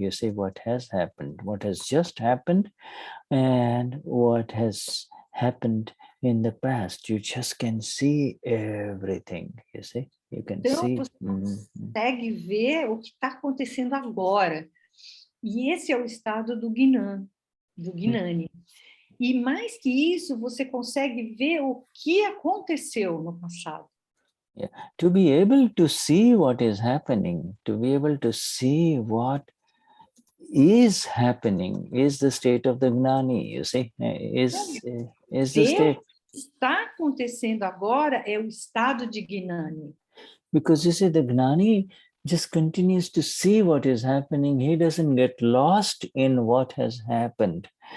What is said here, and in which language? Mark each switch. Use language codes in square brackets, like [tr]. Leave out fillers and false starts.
[en] You see what has happened, what has just happened, and what has happened in the past. You just can see everything, you see. You can see. [pt] Você consegue ver o que está acontecendo agora. E esse é o estado do Gnani. E mais que isso, você consegue ver o que aconteceu no passado. [en] Yeah. To be able to see what is happening, to be able to see what is happening is the state of the Gnani, you see. Is the state. [pt] O que está acontecendo agora é o estado de Gnani. [en] Because you see, the Gnani just continues to see what is happening. He doesn't get lost in what has happened.